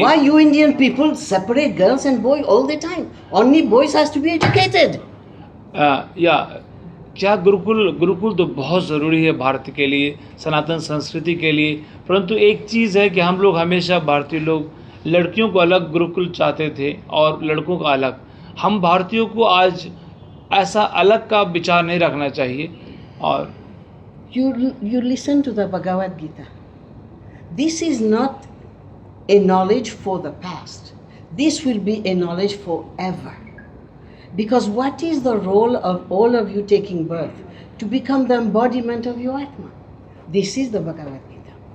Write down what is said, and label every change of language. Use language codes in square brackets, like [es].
[en] Why you Indian people separate girls and boys all the time? Only boys has to be educated. [hi] या क्या गुरुकुल तो बहुत ज़रूरी है भारत के लिए, सनातन संस्कृति के लिए। परंतु एक चीज़ है कि हम लोग हमेशा, भारतीय लोग, लड़कियों को अलग गुरुकुल चाहते थे और लड़कों को अलग। हम भारतीयों को आज ऐसा अलग का विचार नहीं रखना चाहिए। और [en] You listen to the Bhagavad Gita. This is not a knowledge for the past. This will be a knowledge forever. Because what is the role of all of you taking birth? To become the embodiment of your Atma. This is the Bhagavad Gita.